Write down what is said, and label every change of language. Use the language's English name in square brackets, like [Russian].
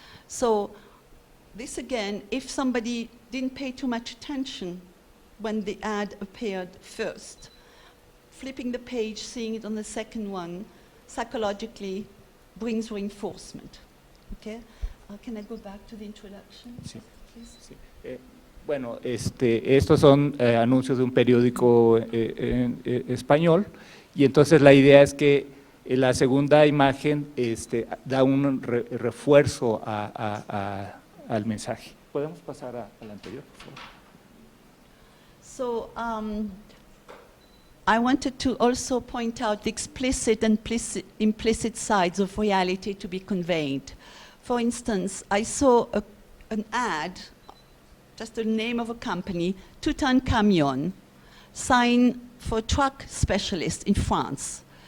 [English] So this again, if somebody didn't pay too much attention when the ad appeared first, flipping the page, seeing it on the second one, psychologically brings reinforcement. Okay? Can I go back to the introduction? [Spanish] Sí. [English] Please? [Spanish] Sí. Bueno, estos son anuncios de un periódico español, y entonces la idea es que la segunda imagen da un refuerzo al mensaje. ¿Podemos pasar al anterior, por favor? [English] So I wanted to also point out the explicit and implicit sides of reality to be conveyed. For instance, I saw an ad, just the name of a company, Tutankhamun, sign for a truck specialist in France.